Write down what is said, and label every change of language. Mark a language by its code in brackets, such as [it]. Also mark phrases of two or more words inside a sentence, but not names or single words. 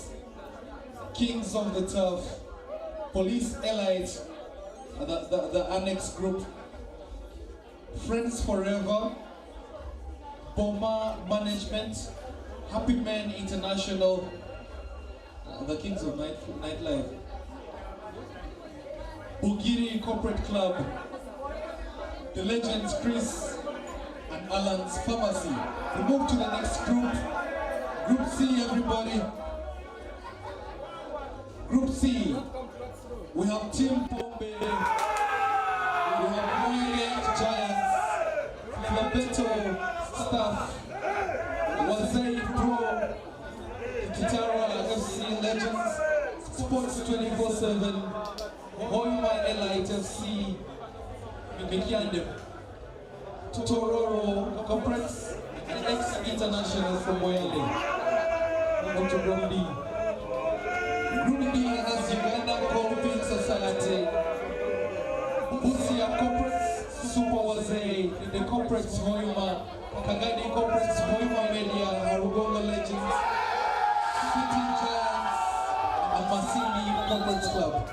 [en] Kings of the Turf, Police Elite, the annex group, Friends Forever, Boma Management, Happy Men International, the Kings of Nightlife, Bugiri Corporate Club, the Legends Chris and Alan's Pharmacy. We move to the next group, Group C, everybody. Group C, we have Team Pombe, we have Royal Giants, Flabeto Staff, Wazei Pro, Kitara FC Legends, Sports 24/7, Hoima Elite FC, Mikiandem, Tororo Corporates, and ex-international from Moyale. Welcome to Group D. Group D has Uganda Colping Society, Busia Corporates, Super Wazee, the Corporates Hoima, Kagadi Corporates, Hoima Media, Harugonga Legends, City Giants, and Masini Corporates Club.